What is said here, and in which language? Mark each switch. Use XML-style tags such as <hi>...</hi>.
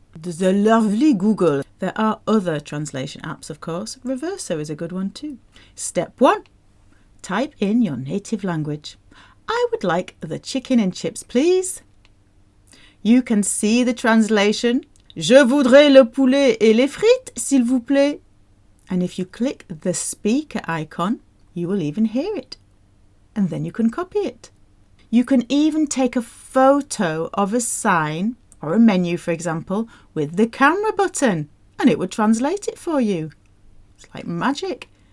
<en>The lovely Google. There are other translation apps, of course. Reverso is a good one too. Step 1. Type in your native language. I would like the chicken and chips, please. You can see the translation.</en> <fr>Je voudrais le poulet et les frites, s'il vous plaît.</fr> <en>And if you click the speaker icon, you will even hear it. And then you can copy it. You can even take a photo of a sign or a menu, for example, with the camera button, and it would translate it for you. It's like magic.</en>